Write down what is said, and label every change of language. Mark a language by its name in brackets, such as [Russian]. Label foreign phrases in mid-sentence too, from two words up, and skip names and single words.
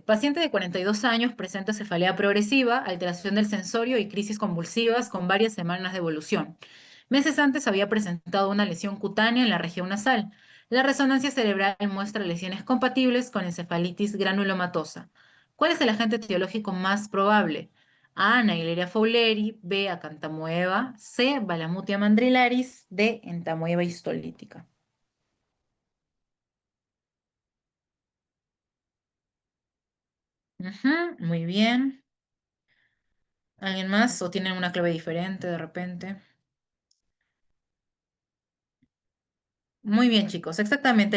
[Spanish] Paciente de 42 años presenta cefalea progresiva, alteración del sensorio y crisis convulsivas con varias semanas de evolución. Meses antes había presentado una lesión cutánea en la región nasal. La resonancia cerebral muestra lesiones compatibles con encefalitis granulomatosa. ¿Cuál es el agente etiológico más probable? A. Naegleria fowleri, B. Acanthamoeba, C. Balamutia mandrilaris, D. Entamoeba histolítica. Ujú, muy bien. ¿Alguien más? ¿O tienen una clave diferente de repente? Muy bien, chicos. Exactamente.